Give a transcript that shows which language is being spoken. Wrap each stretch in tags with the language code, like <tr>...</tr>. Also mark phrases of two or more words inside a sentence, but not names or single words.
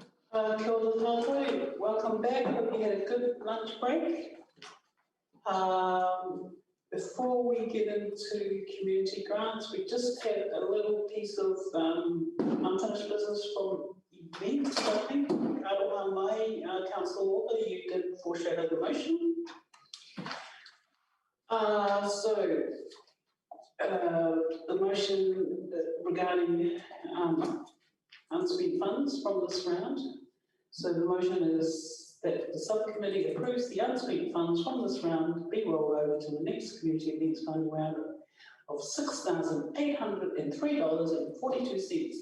<mi>Kia ora tātou.</mi> <en>Welcome back. Hope you had a good lunch break. Before we get into community grants, we just had a little piece of unfinished business from events, I think.</en> <mi>Aroha mai,</mi> <en>Councillor Walker, you did foreshadow the motion. The motion regarding unspent funds from this round. So the motion is that the subcommittee approves the unspent funds from this round be rolled over to the next community events fund round of $6,803.42.</en>